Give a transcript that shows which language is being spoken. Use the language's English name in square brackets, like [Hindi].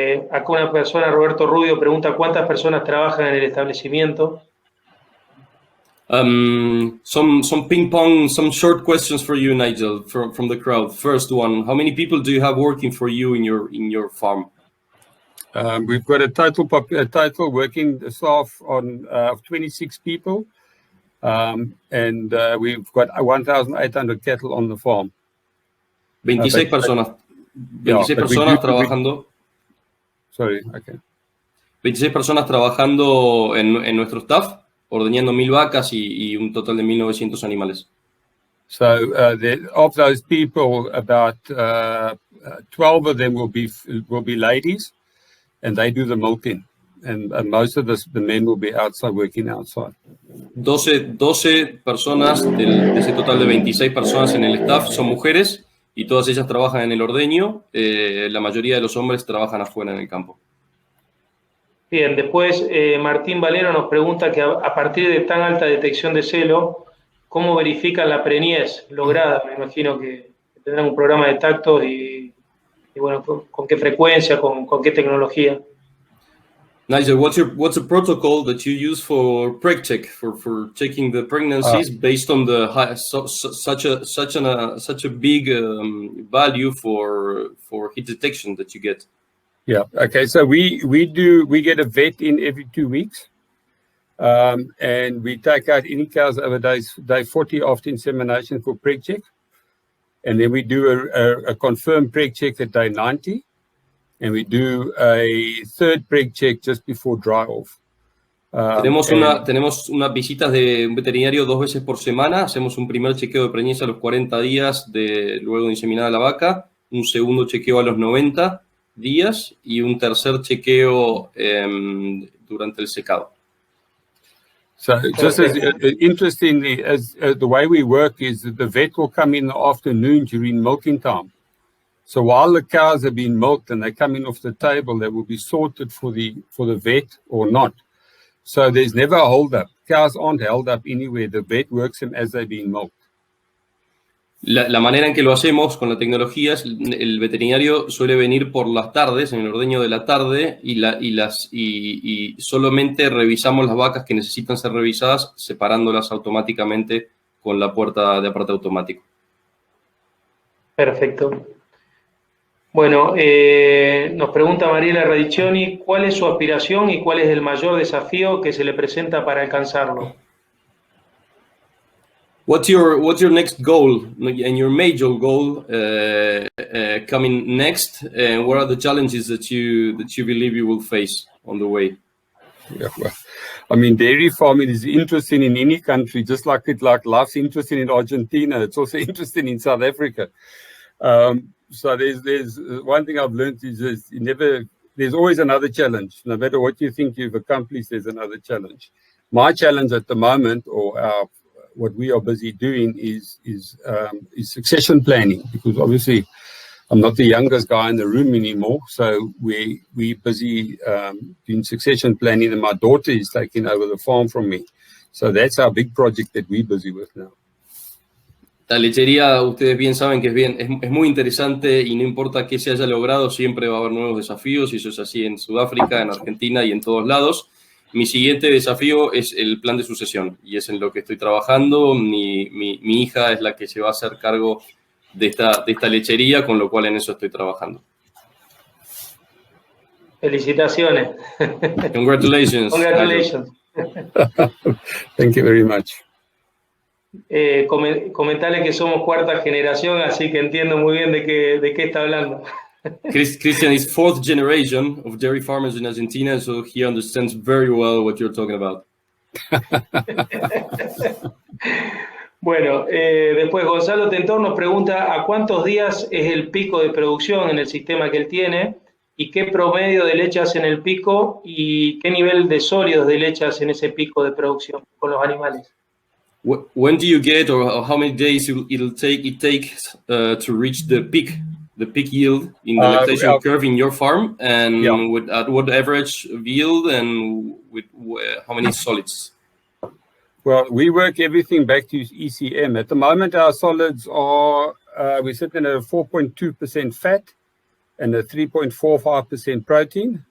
[Spanish] Acá una persona, Roberto Rubio, pregunta ¿cuántas personas trabajan en el establecimiento? [English] Some ping pong, some short questions for you, Nigel, from the crowd. First one, how many people do you have working for you in your farm? We've got a total working staff of 26 people. And we've got 1,800 cattle on the farm. [Spanish] 26 personas. 26 personas trabajando. [English] Sorry, okay. [Spanish] 26 personas trabajando en nuestro staff, ordeñando 1.000 vacas y un total de 1.900 animales. [English] So of those people, about 12 of them will be ladies, and they do the milking. And most of the men will be outside, working outside. [Spanish] 12 personas de ese total de 26 personas en el staff son mujeres y todas ellas trabajan en el ordeño. La mayoría de los hombres trabajan afuera en el campo. Bien, después Martín Valero nos pregunta que a partir de tan alta detección de celo, ¿cómo verifican la preñez lograda? Me imagino que tendrán un programa de tactos y bueno, ¿con qué frecuencia, con qué tecnología? [English] Nigel, what's the protocol that you use for preg check for checking the pregnancies based on the such a big value for heat detection that you get? Yeah. Okay. So we get a vet in every 2 weeks, and we take out any cows over day 40 after insemination for preg check, and then we do a confirmed preg check at day 90. And we do a third preg check just before dry off. [Spanish] Tenemos unas visitas de un veterinario 2 veces por semana. Hacemos un primer chequeo de preñez a los 40 días luego de inseminada la vaca, un segundo chequeo a los 90 días y un tercer chequeo durante el secado. [English] So just as interestingly, as the way we work is that the vet will come in the afternoon during milking time. So while the cows have been milked and they come in off the table, they will be sorted for the vet or not. So there's never a hold up. Cows aren't held up anywhere. The vet works them as they're being milked. [Spanish] La manera en que lo hacemos con la tecnología es el veterinario suele venir por las tardes, en el ordeño de la tarde, y solamente revisamos las vacas que necesitan ser revisadas, separándolas automáticamente con la puerta de aparte automático. Perfecto. Bueno, nos pregunta Mariela Radiccioni, ¿cuál es su aspiración y cuál es el mayor desafío que se le presenta para alcanzarlo? [English] What's your next goal and your major goal coming next? And what are the challenges that you believe you will face on the way? Yeah, well, I mean, dairy farming is interesting in any country, just like life's interesting in Argentina. It's also interesting in South Africa. So there's one thing I've learned is there's always another challenge. No matter what you think you've accomplished, there's another challenge. My challenge at the moment, or what we are busy doing, is succession planning, because obviously I'm not the youngest guy in the room anymore. So we're busy doing succession planning, and my daughter is taking over the farm from me. So that's our big project that we're busy with now. [Spanish] La lechería, ustedes bien saben que es muy interesante y no importa qué se haya logrado, siempre va a haber nuevos desafíos, y eso es así en Sudáfrica, en Argentina y en todos lados. Mi siguiente desafío es el plan de sucesión y es en lo que estoy trabajando. Mi hija es la que se va a hacer cargo de esta lechería, con lo cual en eso estoy trabajando. Felicitaciones. [English] Congratulations. Congratulations. Thank you very much. [Spanish] Comentarle que somos cuarta generación, así que entiendo muy bien de qué está hablando. [English] Cristian is 4th generation of dairy farmers in Argentina, so he understands very well what you're talking about. [Spanish] Bueno, después Gonzalo Tentor nos pregunta a cuántos días es el pico de producción en el sistema que él tiene y qué promedio de leche hace en el pico y qué nivel de sólidos de leche hace en ese pico de producción con los animales. [English] When do you get, or how many days it takes to reach the peak yield in the lactation curve in your farm, and at what average yield and with how many solids? Well, we work everything back to ECM. At the moment, our solids are, we're sitting at a 4.2% fat and a 3.45% protein.